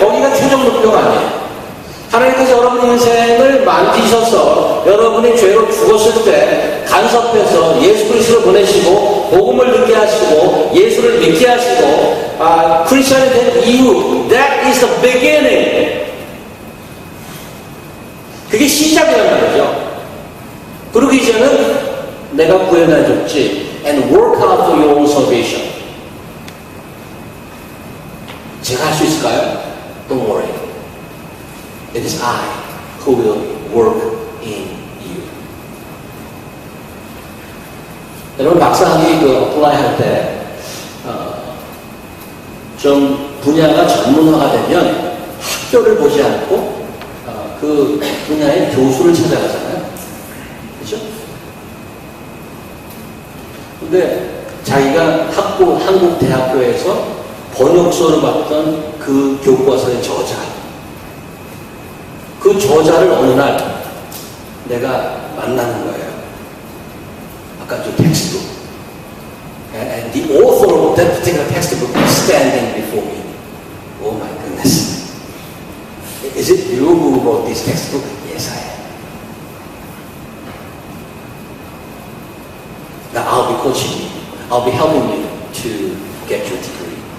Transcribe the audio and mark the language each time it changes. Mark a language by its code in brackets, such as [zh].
[ko] 거기가 최종 목표가 아니에요. 하나님께서 여러분 인생을 만지셔서 여러분이 죄로 죽었을 때 간섭해서 예수 그리스도를 보내시고 복음을 듣게 하시고 예수를 믿게 하시고 크리스천이 된 이후 [en] that is the beginning. [ko] 그게 시작이란 말이죠. 그리고 이제는 내가 구해놔줬지 [en] and work out for your own salvation. [ko] 제가 할 수 있을까요? [en] Don't worry. It is I who will work in you. [ko] 여러분 막상하게 어플라이 할 때 좀 분야가 전문화가 되면 학교를 보지 않고 그 분야의 교수를 찾아가잖아요. 그렇죠? 근데 자기가 한국 대학교에서 번역서를 봤던 그 교과서의 저자, 그 저자를 어느 날 내가 만나는 거예요. 아까 저 텍스트북. [en] And the author of that particular textbook is standing before me. Oh my goodness. Is it you who wrote this textbook? Yes, I am. Now I'll be coaching you. I'll be helping you to get your degree.